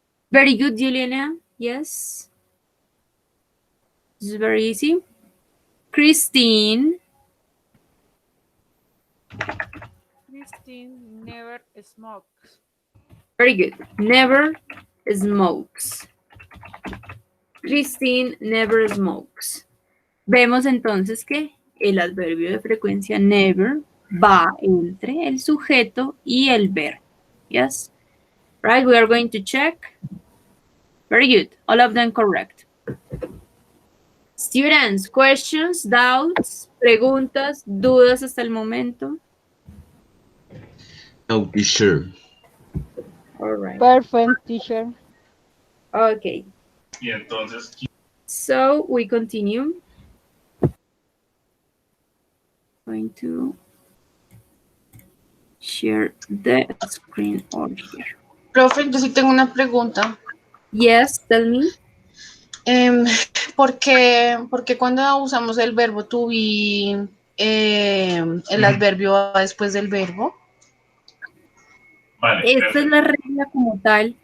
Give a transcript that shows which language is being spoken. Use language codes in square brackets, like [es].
[en] Very good, Juliana. Yes. This is very easy. Christine. Christine never smokes. Very good. Never smokes. Christine never smokes. [es] Vemos entonces que el adverbio de frecuencia never va entre el sujeto y el verbo. [en] Yes. Right, we are going to check. Very good. All of them correct. Students, questions, doubts, [es] preguntas, dudas hasta el momento. [en] No, teacher. All right. Perfect, teacher. Okay. [es] Y entonces, [en] So we continue. Going to share the screen over here. [es] Profe, yo sí tengo una pregunta. [en] Yes, tell me. [es] ¿Por qué cuando usamos el verbo to be, el adverbio va después del verbo? vale, Esta es perfecto, la regla como tal.